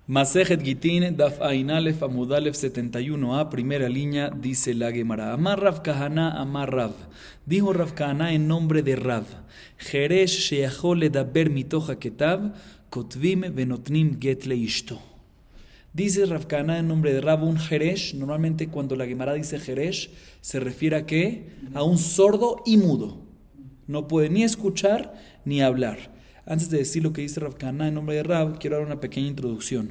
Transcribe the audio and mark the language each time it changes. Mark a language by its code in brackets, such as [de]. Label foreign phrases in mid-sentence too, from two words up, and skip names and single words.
[es] Masejet Gitin, [he] דף עין אלף, עמוד אלף [es] 71a, primera línea, dice la Gemara. [arc] אמר רב כהנא, אמר רב. [es] Dijo Rav Kahana en nombre de Rav. [he] חרש שיכול לדבר מתוך הכתב, כותבים ונותנים גט לאשתו. [es] Dice Rav Kahana en nombre de Rav, un Jeresh. Normalmente cuando la Gemara dice Jeresh, se refiere a ¿qué? A un sordo y mudo. No puede ni escuchar ni hablar. Antes de decir lo que dice Rav Kahana en nombre de Rav, quiero dar una pequeña introducción.